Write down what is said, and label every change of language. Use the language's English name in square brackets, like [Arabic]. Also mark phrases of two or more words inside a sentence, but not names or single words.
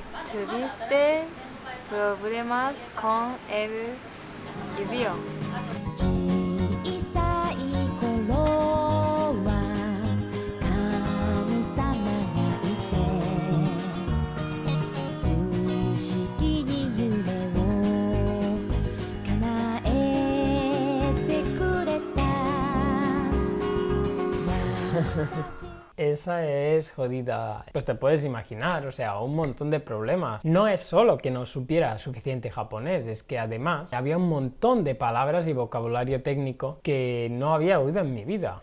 [Spanish] ¿Tuviste problemas con el idioma? [Japanese] 小さい頃は神様がいて不思議に夢を叶えてくれた [Spanish] Esa es jodida. Pues te puedes imaginar, o sea, un montón de problemas. No es solo que no supiera suficiente japonés, es que además había un montón de palabras y vocabulario técnico que no había oído en mi vida.